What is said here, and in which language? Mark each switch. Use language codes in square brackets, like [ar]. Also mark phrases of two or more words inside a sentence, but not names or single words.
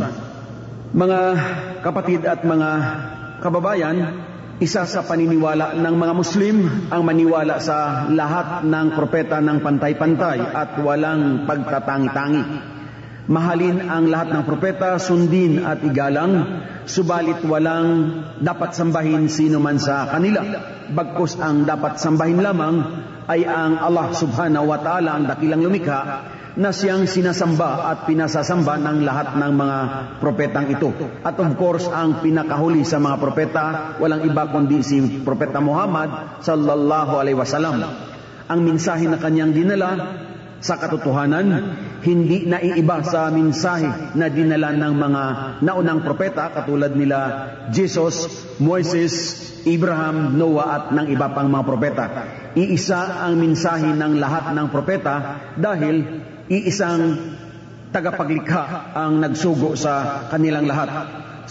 [tl] Mga kapatid at mga kababayan, isa sa paniniwala ng mga Muslim ang maniwala sa lahat ng propeta ng pantay-pantay at walang pagtatangi-tangi. Mahalin ang lahat ng propeta, sundin at igalang, subalit walang dapat sambahin sino man sa kanila. Bagkus ang dapat sambahin lamang ay ang Allah [ar] سبحانه وتعالى, [tl] ang dakilang lumikha, na siyang sinasamba at pinasasamba ng lahat ng mga propetang ito. At [en] of course, [tl] ang pinakahuli sa mga propeta, walang iba kundi si Propeta Muhammad [ar] صلى الله عليه وسلم. [tl] Ang mensahe na kanyang dinala sa katotohanan, hindi naiiba sa mensahe na dinala ng mga naunang propeta katulad nila Jesus, Moises, Abraham, Noah at ng iba pang mga propeta. Iisa ang mensahe ng lahat ng propeta dahil iisang tagapaglikha ang nagsugo sa kanilang lahat.